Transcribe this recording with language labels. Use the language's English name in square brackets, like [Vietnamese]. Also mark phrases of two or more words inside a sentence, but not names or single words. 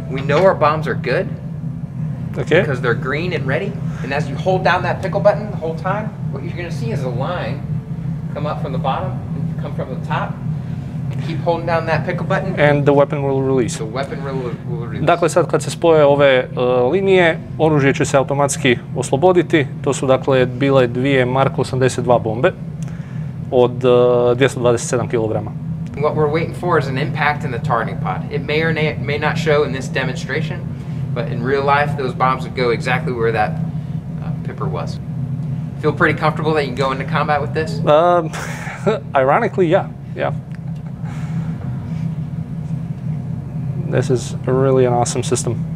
[English] We know our bombs are good because they're green and ready. And as you hold down that pickle button the whole time, what you're going to see is a line come up from the bottom and come from the top. Keep holding down that pickle button. And the weapon will release. The weapon will release. [Bosnian] Dakle, sad kad se spoje ove linije, oružje će se automatski osloboditi. To su dakle bile dvije Mark 82 bombe od 227 kg. [English] What we're waiting for is an impact in the targeting pod. It may or may not show in this demonstration, but in real life, those bombs would go exactly where that Pipper was. Feel pretty comfortable that you can go into combat with this? Ironically, yeah. This is really an awesome system.